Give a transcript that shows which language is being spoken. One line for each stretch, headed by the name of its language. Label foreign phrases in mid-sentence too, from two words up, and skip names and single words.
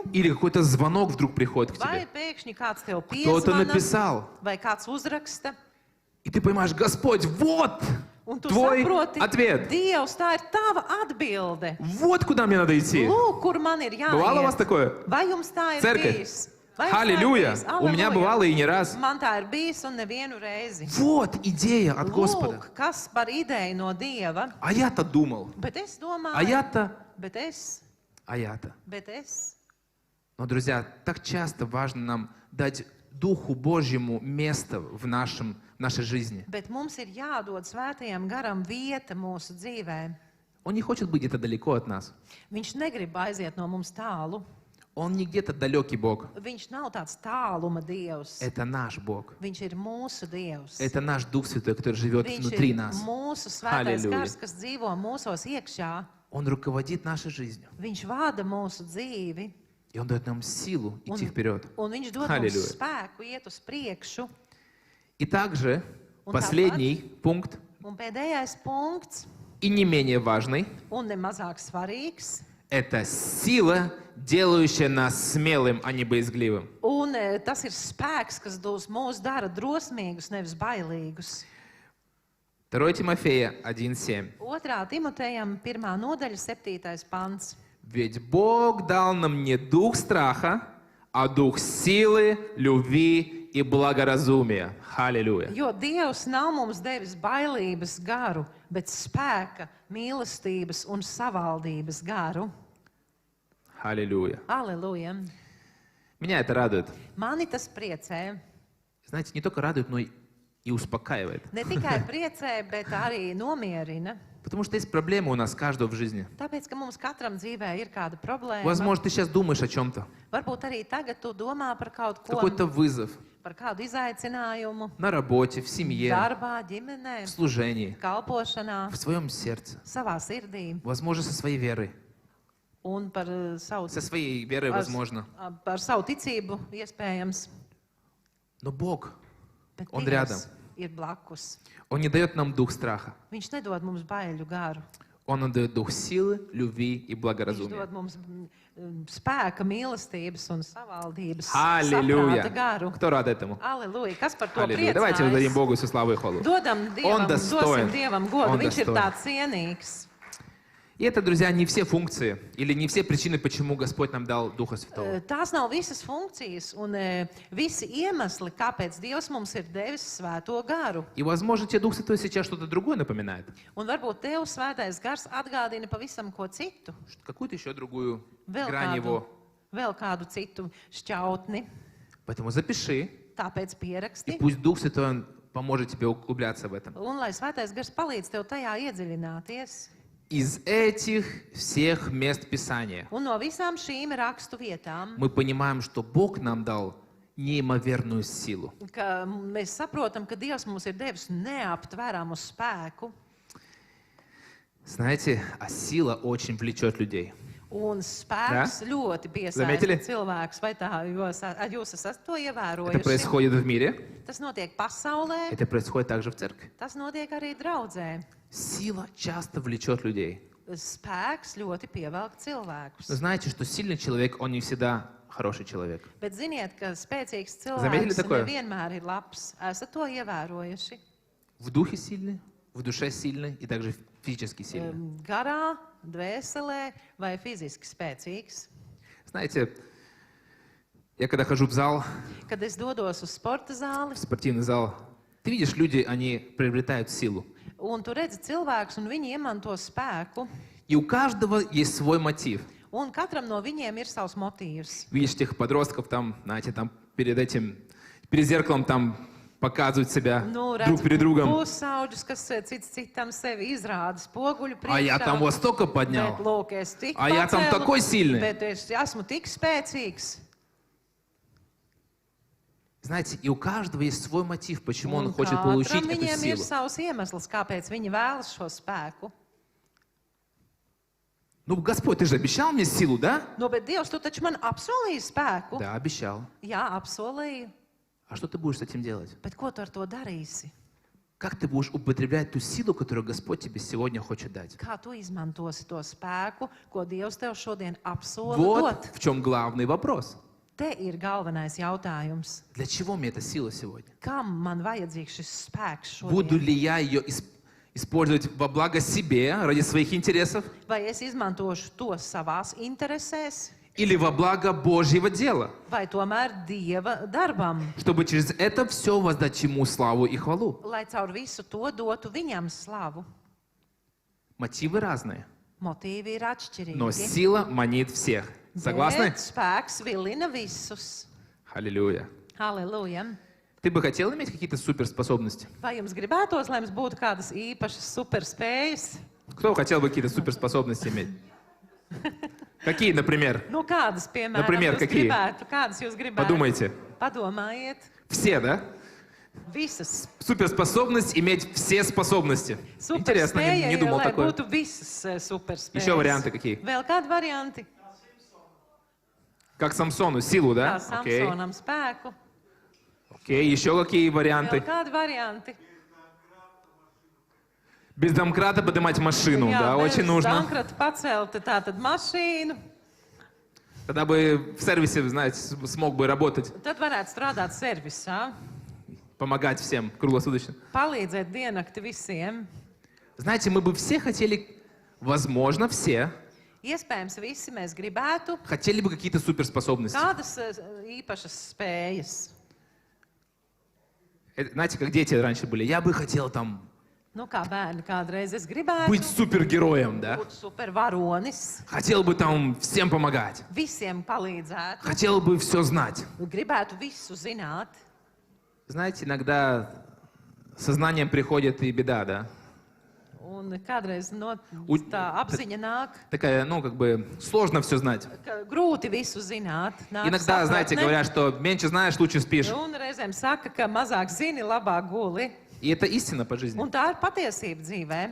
Russian: Или какой-то звонок вдруг приходит к
Latvian: vai
Russian: тебе.
Latvian: pēkšņi kāds tev
Russian: Кто-то
Latvian: piezvana,
Russian: написал.
Latvian: vai kāds uzraksta.
Russian: И ты понимаешь, Господь, вот
Latvian: Un tu
Russian: твой
Latvian: saproti,
Russian: ответ.
Latvian: Dievs, tā ir tava atbilde.
Russian: Вот куда мне надо идти.
Latvian: Lūk, kur man ir
Russian: Бывало у вас
Latvian: jāiet.
Russian: такое?
Latvian: Vai jums tā ir
Russian: Церковь.
Latvian: bijis? Vai jums tā ir
Russian: Аллилуйя.
Latvian: bijis?
Russian: У меня
Latvian: Aleluja.
Russian: бывало и не раз.
Latvian: Man tā ir bijis un nevienu reizi.
Russian: Вот идея от Господа.
Latvian: Lūk, kas par ideju no Dieva.
Russian: А я-то думал.
Latvian: Bet es domāju,
Russian: А я-то.
Latvian: bet es,
Russian: А я-то.
Latvian: bet es.
Russian: Но, друзья, так часто важно нам дать Духу Божьему место в нашей жизни.
Latvian: Bet mums ir jādod svētajam garam vieta mūsu dzīvē.
Russian: Он не хочет быть где-то далеко от нас.
Latvian: Viņš negrib aiziet no mums tālu.
Russian: Он не где-то далекий Бог.
Latvian: Viņš nav tāds tāluma Dievs.
Russian: Это наш Бог.
Latvian: Viņš ir mūsu Dievs.
Russian: Это наш Дух Святой, который живет
Latvian: Viņš
Russian: внутри
Latvian: ir
Russian: нас.
Latvian: mūsu svētais Halleluja. gars, kas dzīvo mūsos iekšā.
Russian: Он руководит нашей жизнью.
Latvian: Viņš vada mūsu dzīvi.
Russian: И Он дает нам силу идти вперед.
Latvian: Un viņš dod mums Halleluja. spēku iet uz priekšu.
Russian: И также Он последний пункт,
Latvian: Un pēdējais punkts,
Russian: и не менее важный,
Latvian: un nemazāk svarīgs,
Russian: это сила, делающая нас смелым, а не боязгливым.
Latvian: un tas ir spēks, kas mūs dara drosmīgus, nevis bailīgus.
Russian: 2 Тимофея 1:7.
Latvian: 2. Timotejam 1. nodaļa 7. pants.
Russian: Ведь Бог дал нам не дух страха, а дух силы, любви и благоразумия. Аллилуйя.
Latvian: Jo Dievs nav mums devis bailības garu, bet spēka, mīlestības un savaldības garu.
Russian: Аллилуйя.
Latvian: Aleluja!
Russian: Меня это радует.
Latvian: Mani tas priecē.
Russian: Знаете, не только радует, но и успокаивает.
Latvian: Ne tikai priecē, bet arī nomierina.
Russian: Потому что есть проблемы у нас каждого в жизни.
Latvian: Tāpēc, ka mums katram dzīvē ir kāda problēma.
Russian: Возможно, ты сейчас думаешь о чем-то.
Latvian: Varbūt arī tagad tu domā par kaut ko,
Russian: Какой-то вызов
Latvian: par kādu izaicinājumu,
Russian: на работе, в семье,
Latvian: darbā, ģimenē,
Russian: в служении,
Latvian: kalpošanā,
Russian: в своем сердце.
Latvian: savā sirdī
Russian: Возможно, со своей верой.
Latvian: un par savu,
Russian: Со своей верой, возможно.
Latvian: par savu ticību, iespējams.
Russian: Но Бог,
Latvian: Bet
Russian: Он
Latvian: Dievs
Russian: рядом.
Latvian: ir blakus.
Russian: Он не дает нам дух страха.
Latvian: Viņš nedod mums baiļu garu.
Russian: Он нам дает дух силы, любви и
Latvian: Viņš
Russian: благоразумия.
Latvian: dod mums spēka, mīlestības un savaldības
Russian: Аллилуйя!
Latvian: saprāta garu.
Russian: Кто рад этому?
Latvian: Aleluja! Kas par to
Russian: Аллилуйя. Давайте воздадим
Latvian: priecājas?
Russian: Богу всю славу и хвалу.
Latvian: Dodam
Russian: Он
Latvian: Dievam,
Russian: достоин.
Latvian: dosim Dievam godu.
Russian: Он
Latvian: Viņš ir
Russian: достоин.
Latvian: tāds cienīgs.
Russian: И это, друзья, не все функции или не все причины, почему Господь нам дал Духа Святого.
Latvian: Tās nav visas funkcijas un visi iemesli, kāpēc Dievs mums ir devis svēto garu.
Russian: И, возможно, тебе Дух Святой сейчас что-то другое напоминает.
Latvian: Un varbūt Tev svētais gars atgādina pavisam ko citu.
Russian: Какую-то еще другую
Latvian: Vēl
Russian: грань его.
Latvian: kādu citu šķautni.
Russian: Поэтому запиши,
Latvian: Tāpēc
Russian: и
Latvian: pieraksti.
Russian: пусть Дух Святой он поможет тебе углубляться в этом.
Latvian: Un lai svētais gars palīdz Tev tajā iedziļināties.
Russian: Из этих всех мест Писания
Latvian: Un no visām šīm rakstu vietām,
Russian: мы понимаем, что Бог нам дал неимоверную силу.
Latvian: ka mēs saprotam, ka Dievs mums ir devis neaptveramu spēku.
Russian: Знаете, а сила очень влечет людей.
Latvian: Un spēks ļoti
Russian: Заметили?
Latvian: piesaista cilvēkus. Vai tā jūs esat to
Russian: Это
Latvian: ievērojuši?
Russian: происходит в мире,
Latvian: Tas notiek pasaulē,
Russian: это происходит также в церкви.
Latvian: tas notiek arī draudzē.
Russian: Сила часто влечет людей.
Latvian: Spēks ļoti pievelk cilvēkus.
Russian: Но знаете, что сильный человек, он не всегда хороший человек.
Latvian: Bet ziniet, ka spēcīgs
Russian: Заметили
Latvian: cilvēks
Russian: такое?
Latvian: nevienmēr ir labs. Esat to ievērojuši?
Russian: В духе сильный, в душе сильный и также физически сильный.
Latvian: Garā, dvēselē vai fiziski spēcīgs.
Russian: Знаете, я когда хожу в зал,
Latvian: Kad es dodos uz sporta zāli,
Russian: в спортивный зал, ты видишь, люди, они приобретают силу.
Latvian: un tu redzi cilvēkus, un viņi iemanto spēku,
Russian: И у каждого есть свой мотив.
Latvian: un katram no viņiem ir savs motīvs.
Russian: Видишь тех подростков там, знаете, там перед этим, перед зеркалом там показывают себя
Latvian: Nu,
Russian: друг перед другом.
Latvian: pusauģus, kas cits citam sevi izrāda spoguļu priekšā.
Russian: А я там вот столько
Latvian: Bet,
Russian: поднял.
Latvian: lūk, es tik
Russian: А я там
Latvian: pacēlu,
Russian: такой сильный.
Latvian: Bet es esmu tik spēcīgs.
Russian: Знаете, и у каждого есть свой мотив, почему он
Latvian: Un
Russian: хочет получить
Latvian: katram
Russian: эту
Latvian: viņiem ir
Russian: силу.
Latvian: savs iemesls, kāpēc viņi vēlas šo spēku.
Russian: Ну, Господь, ты же обещал мне силу, да?
Latvian: Nu, bet Dievs, tu taču man apsolīji spēku.
Russian: Да, обещал.
Latvian: Jā, apsolīju.
Russian: А что ты будешь с этим делать?
Latvian: Bet ko tu ar to darīsi?
Russian: Как ты будешь употреблять ту силу, которую Господь тебе сегодня хочет дать?
Latvian: Kā tu izmantosi to spēku, ko Dievs tev šodien apsola
Russian: Вот
Latvian: dot?
Russian: в чем главный вопрос.
Latvian: Te ir galvenais jautājums.
Russian: Для чего мне эта сила сегодня?
Latvian: Kam man vajadzīgs šis spēks
Russian: Буду
Latvian: šodien?
Russian: ли я ее использовать во благо себе, ради своих интересов,
Latvian: Vai es izmantošu to savās interesēs,
Russian: или во благо Божьего дела,
Latvian: vai tomēr Dieva darbam,
Russian: чтобы через это все воздать Ему славу и хвалу?
Latvian: lai caur visu to dotu viņam slavu?
Russian: Мотивы разные,
Latvian: Motīvi ir atšķirīgi.
Russian: но сила манит всех. Согласны?
Latvian: Bet spēks vilina visus.
Russian: Аллилуйя.
Latvian: Halleluja!
Russian: Ты бы хотел иметь какие-то суперспособности?
Latvian: Vai jums gribētos, lai jums būtu kādas īpašas superspējas?
Russian: Кто хотел бы какие-то суперспособности иметь? Какие, например?
Latvian: Nu, kādas, piemēram,
Russian: Например,
Latvian: jūs
Russian: какие?
Latvian: gribētu? Kādas jūs gribētu?
Russian: Подумайте.
Latvian: Padomājiet.
Russian: Все, да?
Latvian: Visas.
Russian: Суперспособность иметь все способности. Интересно,
Latvian: Superspēja
Russian: не
Latvian: ir,
Russian: думал
Latvian: lai
Russian: такое.
Latvian: būtu visas superspējas.
Russian: Еще варианты какие?
Latvian: Vēl kādi varianti?
Russian: Как Самсону, силу,
Latvian: Kā
Russian: да? Окей.
Latvian: Samsonam spēku.
Russian: Окей, еще какие
Latvian: Vēl
Russian: варианты?
Latvian: kādi varianti?
Russian: Без домкрата поднимать машину,
Latvian: Jā,
Russian: да,
Latvian: bez
Russian: очень нужно.
Latvian: Dankrata pacelt tātad mašīnu.
Russian: Тогда бы в сервисе, знаете, смог бы работать,
Latvian: Tad varētu strādāt servisā,
Russian: помогать всем круглосуточно.
Latvian: palīdzēt diennakti visiem.
Russian: Знаете, мы бы все хотели, возможно, все,
Latvian: Iespējams, visi mēs gribētu
Russian: хотели бы какие-то суперспособности.
Latvian: kādas īpašas spējas.
Russian: Знаете, как дети раньше были. Я бы хотел там
Latvian: Nu, kā bērni kādreiz es gribētu
Russian: быть супергероем, да?
Latvian: būt supervaronis,
Russian: Хотел бы там всем помогать.
Latvian: visiem palīdzētu,
Russian: Хотел бы все знать.
Latvian: gribētu visu zināt.
Russian: Знаете, иногда сознанием приходит и беда, да?
Latvian: Un kādreiz U- tā apziņa nāk,
Russian: Такая, ну, как бы сложно все знать.
Latvian: ka grūti visu zināt. Nāk
Russian: Иногда, знаете,
Latvian: sapratne.
Russian: говорят, что меньше знаешь, лучше спишь.
Latvian: Un reizēm saka, ka mazāk zini, labāk guli.
Russian: И это истина по жизни.
Latvian: Un tā ir patiesība dzīvē.